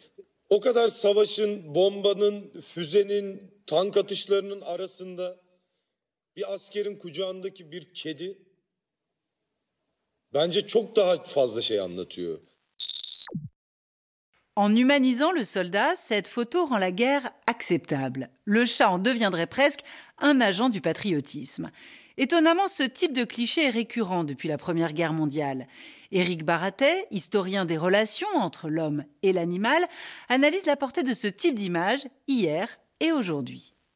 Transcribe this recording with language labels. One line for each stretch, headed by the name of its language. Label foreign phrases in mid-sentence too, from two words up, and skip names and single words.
Turkish: O kadar savaşın, bombanın, füzenin, tank atışlarının arasında bir askerin kucağındaki bir kedi bence çok daha fazla şey anlatıyor.
French: En humanisant le soldat, cette photo rend la guerre acceptable. Le chat en deviendrait presque un agent du patriotisme. Étonnamment, ce type de cliché est récurrent depuis la Première Guerre mondiale. Éric Baratet, historien des relations entre l'homme et l'animal, analyse la portée de ce type d'image hier et aujourd'hui.